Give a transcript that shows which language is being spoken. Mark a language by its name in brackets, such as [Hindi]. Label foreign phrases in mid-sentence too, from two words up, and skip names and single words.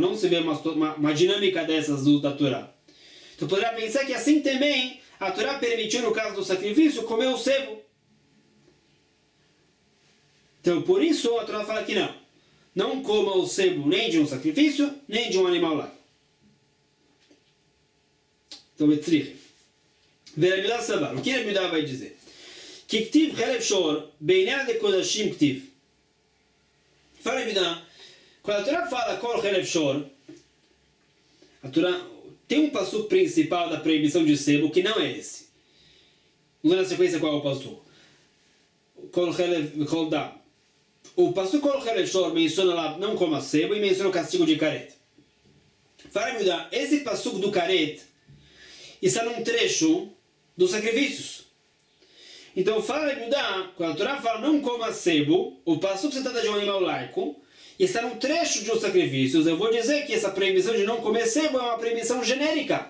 [Portuguese] Não se vê uma dinâmica dessas da Torá. Então poderia pensar que assim também a Torá permitiu no caso do sacrifício comer o sebo. Então por isso a Torá fala que não. Não coma o sebo nem de um sacrifício, nem de um animal laico. Então, Betzrichi. Rebbe Yudá Sabar. O que Rebbe Yudá vai dizer? [Hebrew] Que כתיב חלב שור בענין דקדשים כתיב. [Portuguese] Fala Rebbe Yudá, quando a Torá fala [Hebrew] כל חלב שור, [Portuguese] a Torá tem um passuco principal da proibição de sebo, que não é esse. Vamos na sequência qual é o passuco. [Hebrew] כל חלב כל דם. [Portuguese] O passuco [Hebrew] כל חלב שור [Portuguese] menciona lá não coma sebo e menciona o castigo de karet. Fala Rebbe Yudá, esse passuco do karet está num trecho dos sacrifícios. Então fala Rebbe Yudá, quando a Torá fala não coma sebo, o passuco se trata de um animal laico, e está num trecho de os sacrifícios, eu vou dizer que essa proibição de não comer sebo é uma proibição genérica.